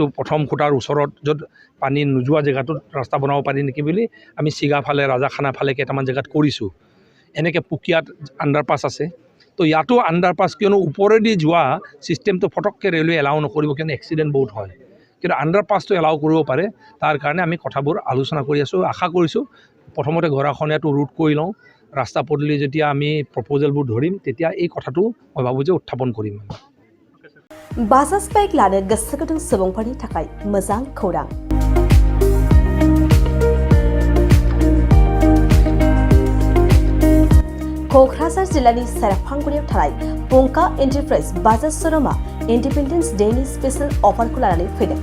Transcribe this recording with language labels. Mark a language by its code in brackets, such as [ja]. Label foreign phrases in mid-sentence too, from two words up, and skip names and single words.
[as] প্ৰথম খুঁটাৰ ওচৰত য'ত পানী নোযোৱা জেগাটোত ৰাস্তা বনাব পাৰি নেকি বুলি আমি চিগা ফালে ৰাজাখানা ফালে কেইটামান জেগাত কৰিছোঁ এনেকৈ পুকিয়াত আণ্ডাৰপাছ আছে তো ইয়াতো আণ্ডাৰপাছ কিয়নো ওপৰেদি যোৱা ছিষ্টেমটো ফটককৈ ৰেলৱে এলাউ নকৰিব কিয়নো এক্সিডেণ্ট বহুত হয় কিন্তু আণ্ডাৰপাছটো এলাউ কৰিব পাৰে তাৰ কাৰণে আমি কথাবোৰ আলোচনা কৰি আছোঁ আশা কৰিছোঁ প্ৰথমতে গৰাখহনীয়াটো ৰোধ কৰি লওঁ ৰাস্তা পদূলি যেতিয়া আমি প্ৰপ'জেলবোৰ ধৰিম তেতিয়া এই কথাটো মই ভাবোঁ যে উত্থাপন কৰিম। [brx] बाजाज बाइक लानो गोसो गुदुं सुबुंफोरनि थाखाय मोजां खौरां। क'क्राझार जिल्लानि सेरफांगुरियाव थानाय पंका एन्टारप्राइज बाजाज श'रुमआ इन्डिपेन्डेन्स डेनि स्पेशेल अफारखौ लानानै फैदों।